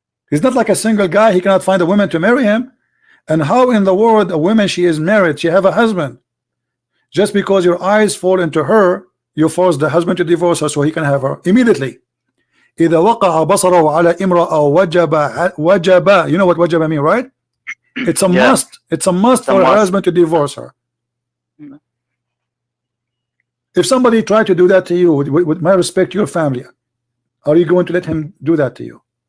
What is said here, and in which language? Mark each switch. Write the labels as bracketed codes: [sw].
[en] He's not like a single guy. He cannot find a woman to marry him. And how in the world a woman, she is married, she have a husband, just because your eyes fall into her, you force the husband to divorce her so he can have her immediately. [ar] إذا وقع بصره على امرأة وجب. [en] You know what wajaba mean, right? It's a must. It's a must for her husband to divorce her. If somebody tried to do that to you, with my respect to your family, are you going to let him do that to you?